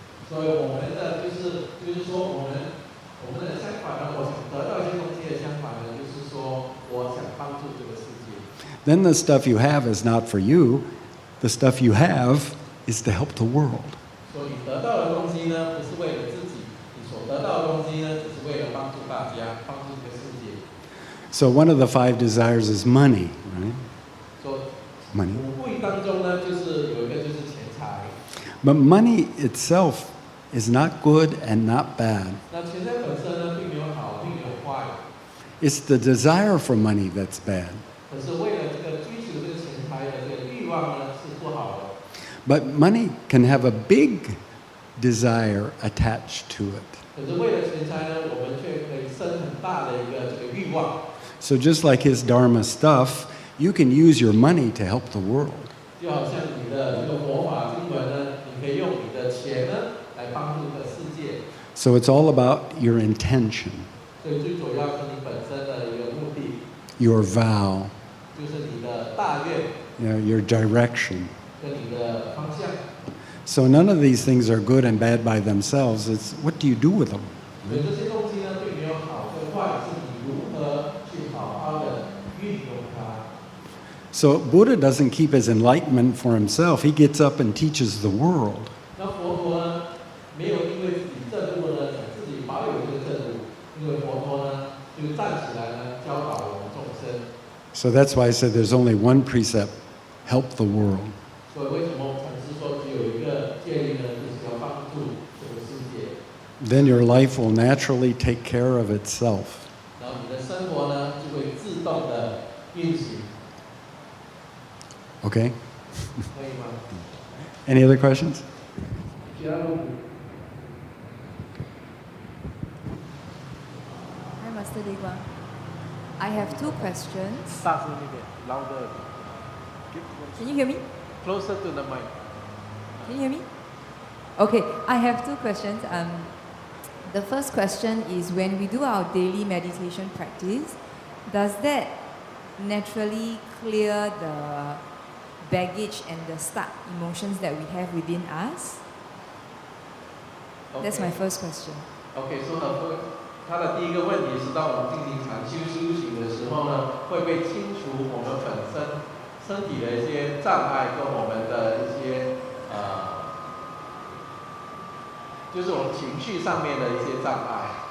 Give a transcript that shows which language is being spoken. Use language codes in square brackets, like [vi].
[zh] 所以我们的就是说我们的相反呢，我想得到一些东西的相反呢，就是说我想帮助这个世界。 [en] then the stuff you have is not for you. The stuff you have is to help the world. [zh] 所以你得到的东西呢，不是为了自己，你所得到的东西呢，只是为了帮助大家，帮助这个世界。 [en] So one of the 5 desires is money, right? [zh] 所以 [en] Money. [zh] 五贵当中呢，就是有一个就是钱财。 [en] But money itself is not good and not bad. [zh] 那钱财本身呢，并没有好，并没有坏， [en] It's the desire for money that's bad. [zh] 可是为了这个追求这个钱财的这个欲望呢，是不好的。 [en] But money can have a big desire attached to it. [zh] 可是为了钱财呢，我们却可以生很大的一个这个欲望。 [en] So just like his Dharma stuff, you can use your money to help the world. [zh] 就好像你的这个佛法经文呢，你可以用你的钱呢来帮助这个世界。 [en] So it's all about your intention, [zh] 所以最主要是你本身的一个目的， [en] your vow, [zh] 就是你的大愿 [en] your direction. [zh] 跟你的方向。 [en] So none of these things are good and bad by themselves. It's what do you do with them? [zh] 所以这些东西呢，并没有好跟坏，是你如何去好好的运用它。 [en] So Buddha doesn't keep his enlightenment for himself. He gets up and teaches the world. [zh] 那佛陀呢，没有因为自己证悟呢，想自己保有这个证悟，因为佛陀呢就站起来呢，教导我们众生。 [en] So that's why I said there's only one precept, help the world. [zh] 所以为什么禅师说只有一个建议呢？就是要帮助这个世界， [en] Then your life will naturally take care of itself. [zh] 然后你的生活呢就会自动的运行， [en] Okay? [zh] 可以吗？ [en] Any other questions? [zh] 其他问题？ [en] Hi, Master Dae Kwang. I have 2 questions. [zh] 大声一点， [en] louder。 Can you hear me? Closer to the mic. Can you hear me? Okay, I have 2 questions. The first question is when we do our daily meditation practice, does that naturally clear the baggage and the stuck emotions that we have within us? That's my first question. [zh] OK，说的他的第一个问题是，当我们进行禅修修行的时候呢，会不会清除我们本身体的一些障碍跟我们的一些就是我们情绪上面的一些障碍。